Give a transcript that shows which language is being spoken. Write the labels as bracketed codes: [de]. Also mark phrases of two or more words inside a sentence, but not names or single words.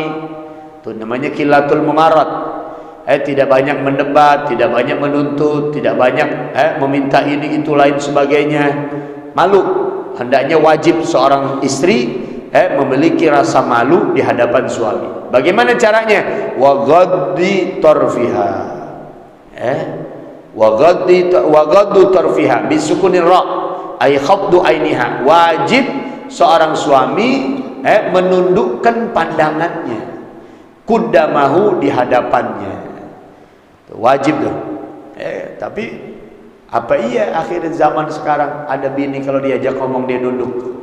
[id] Itu namanya [ar] قلة المماراة. [id] Tidak banyak mendebat, tidak banyak menuntut, tidak banyak meminta ini itu lain sebagainya. Malu. Hendaknya wajib seorang istri memiliki rasa malu di hadapan suami. Bagaimana caranya? [ar] وغض طرفها. وغض طرفها بسكون الراء، أي خفض عينيها. [id] Wajib seorang suami menundukkan pandangannya, qudamahu, di hadapannya. Wajib tuh. Tapi apa iya akhir zaman sekarang ada bini kalau diajak ngomong dia nunduk?